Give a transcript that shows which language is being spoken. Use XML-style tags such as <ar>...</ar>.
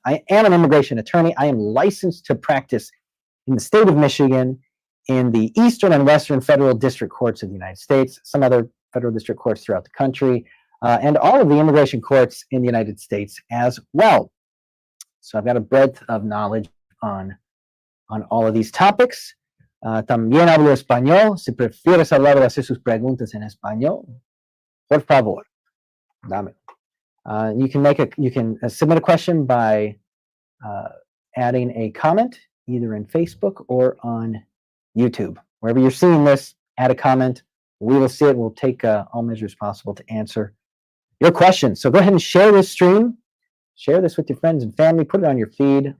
<en>I am an immigration attorney. I am licensed to practice in the state of Michigan, in the Eastern and Western Federal District Courts of the United States, some other federal district courts throughout the country, and all of the immigration courts in the United States as well. So I've got a breadth of knowledge on all of these topics.</en> <es>También hablo español. Si prefieres hablar o hacer sus preguntas en español, por favor, dame.</es> <en>You can submit a question by adding a comment either in Facebook or on YouTube. Wherever you're seeing this, add a comment. We will see it. We'll take all measures possible to answer your questions. So go ahead and share this stream. Share this with your friends and family. Put it on your feed.</en>